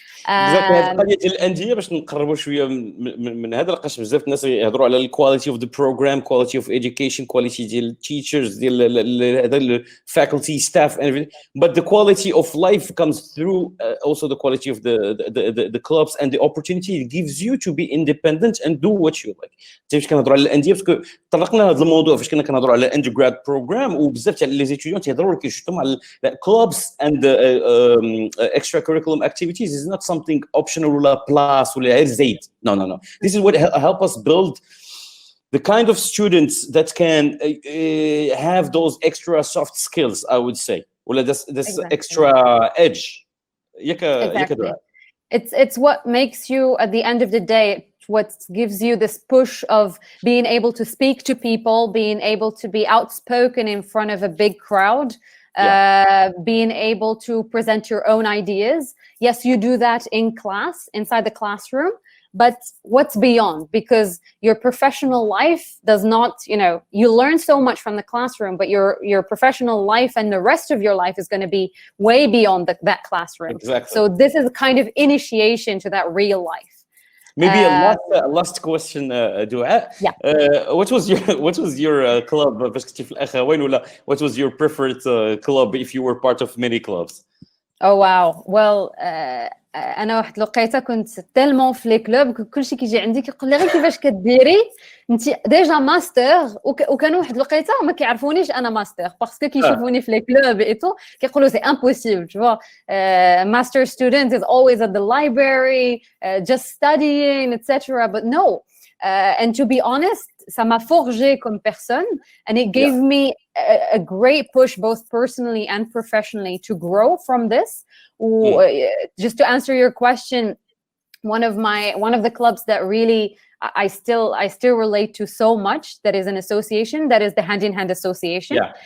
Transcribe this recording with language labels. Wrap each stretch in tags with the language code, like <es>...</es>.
<ar>هذه قضيه الانديه باش نقربوا شويه من هذا، لقاش بزاف الناس يهضروا على الكواليتي اوف ذا بروجرام، كواليتي اوف education، كواليتي ديال التيتشرز، ديال هذا الفاكولتي ستاف،</ar> <en>but the quality of life comes through also the quality of the clubs and the opportunity it gives you to be independent and do what you like.</en> <ar>فاش كنهضروا على الانديه، باسكو طرقنا لهذا الموضوع فاش كنا كنهضروا على undergrad program، وبزاف تاع لي زيتيديون تيهضروا لك جوستوم على</ar> <en>clubs and extra curriculum activities is not something optional</en> <ar>ولا plus ولا غير زايد.</ar> <en>No. This is what help us build the kind of students that can have those extra soft skills, I would say, ولا this extra edge. Exactly. It's what makes you, at the end of the day, what gives you this push of being able to speak to people, being able to be outspoken in front of a big crowd, being able to present your own ideas. Yes, you do that in class, inside the classroom, but what's beyond? Because your professional life does not, you learn so much from the classroom, but your professional life and the rest of your life is going to be way beyond that classroom. Exactly. So this is a kind of initiation to that real life. Maybe a last question, Douâa. What was your club? What was your preferred club if you were part of many clubs? Oh wow.</en> <ar>Well, انا واحد الوقيته كنت تالمون في لي كلوب، كلشي كيجي عندي كيقول لي غير كيفاش كديري انت ديجا ماستر، وكانوا واحد الوقيته ما كيعرفونيش انا ماستر باسكو كيشوفوني في لي كلوب ايتو كيقولوا سي امبوسيبل،</ar> <fr>tu vois,</fr> <en>master student is always at the library, just studying, etc. But no, and to be honest,</en> <fr>ça m'a forgé comme personne,</fr> <en>and it gave me a great push both personally and professionally to grow from this. Just to answer your question, one of the clubs that really I still relate to so much, that is an association, that is the Hand in Hand Association.</en>